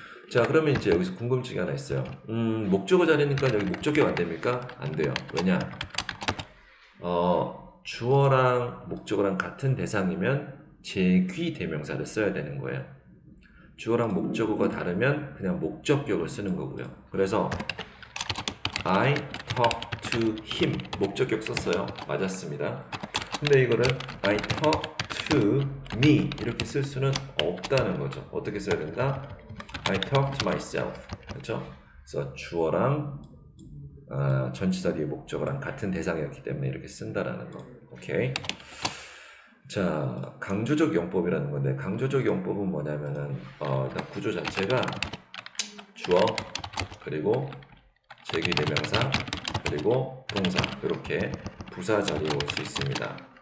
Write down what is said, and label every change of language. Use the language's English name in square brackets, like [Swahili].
[Korean] 자, 그러면 이제 여기서 궁금증이 하나 있어요. 목적어 자리니까 여기 목적격 안 됩니까? 안 돼요. 왜냐? 주어랑 목적어랑 같은 대상이면 제귀 대명사를 써야 되는 거예요. 주어랑 목적어가 다르면 그냥 목적격을 쓰는 거고요. 그래서 [English] I talk to him [Korean] 목적격 썼어요. 맞았습니다. 근데 이거를 [English] I talk to me [Korean] 이렇게 쓸 수는 없다는 거죠. 어떻게 써야 된다? [English] I talk to myself [Korean] 그렇죠? 그래서 주어랑 전치사 뒤에 목적어랑 같은 대상이었기 때문에 이렇게 쓴다라는 거. 오케이. 자, 강조적 용법이라는 건데 강조적 용법은 뭐냐면은 일단 구조 자체가 주어 그리고 제기대명사 그리고 동사 이렇게 부사 자리에 올 수 있습니다.